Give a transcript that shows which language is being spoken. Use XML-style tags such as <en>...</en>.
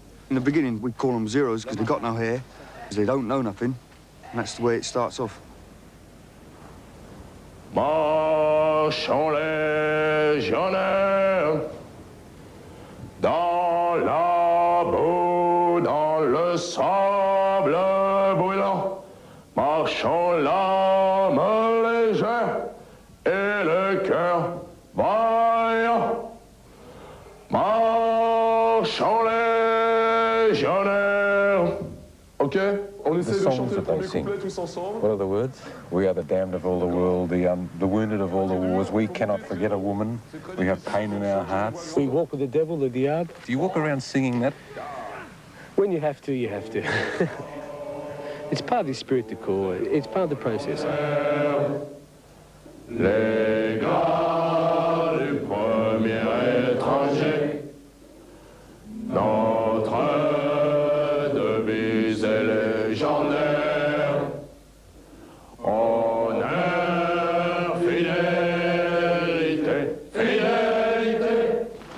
<en>In the beginning, we call them zeros because they've got no hair, because they don't know nothing, and that's the way it starts off.</en> <fr>Marchons légionnaires dans la boue, dans le sable brûlant. Marchons l'âme légère et le cœur vaillant. Marchons légionnaires. Okay? On essaie de chanter le premier couplet tous ensemble.</fr> <en>What are the words? We are the damned of all the world, the wounded of all the wars. We cannot forget a woman. We have pain in our hearts. We walk with the devil, the diable. Do you walk around singing that? When you have to, you have to. It's part of the spirit, the core. It's part of the process.</en> <fr>Les gars du premier étranger, notre devise est légendaire. Honneur, fidélité, fidélité.</fr>